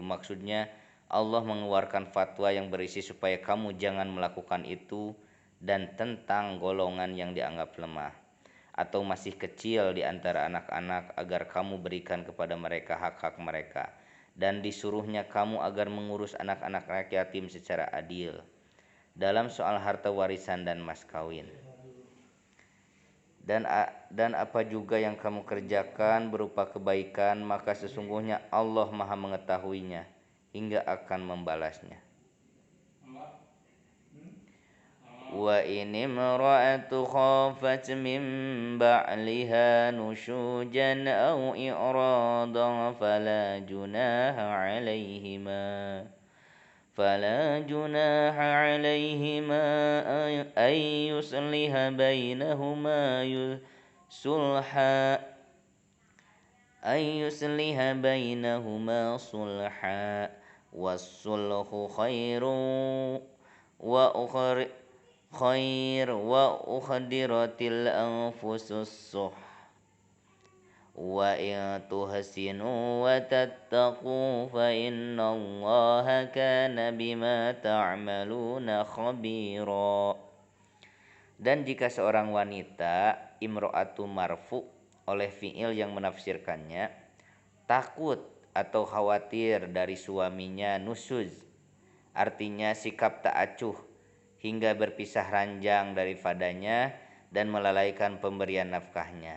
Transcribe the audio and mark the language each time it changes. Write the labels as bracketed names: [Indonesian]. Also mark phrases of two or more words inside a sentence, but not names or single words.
[Indonesian] Maksudnya Allah mengeluarkan fatwa yang berisi supaya kamu jangan melakukan itu, dan tentang golongan yang dianggap lemah atau masih kecil di antara anak-anak agar kamu berikan kepada mereka hak-hak mereka, dan disuruhnya kamu agar mengurus anak-anak yatim secara adil dalam soal harta warisan dan mas kawin. Dan apa juga yang kamu kerjakan berupa kebaikan, maka sesungguhnya Allah maha mengetahuinya hingga akan membalasnya. [Arabic] وإن امرأة خافت من بعلها نشوزا أو إعراضا فلا جناح 'alaihima أن يصلح بينهما صلحا والصلح خير وأحضرت الأنفس الشح وإن تحسنوا وتتقوا فإن الله كان بما تعملون خبيرا. [Indonesian] Dan jika seorang wanita, [Arabic] امرأة مرفوع [Indonesian] oleh fi'il yang menafsirkannya, takut atau khawatir dari suaminya nusuz, artinya sikap tak acuh hingga berpisah ranjang daripadanya dan melalaikan pemberian nafkahnya.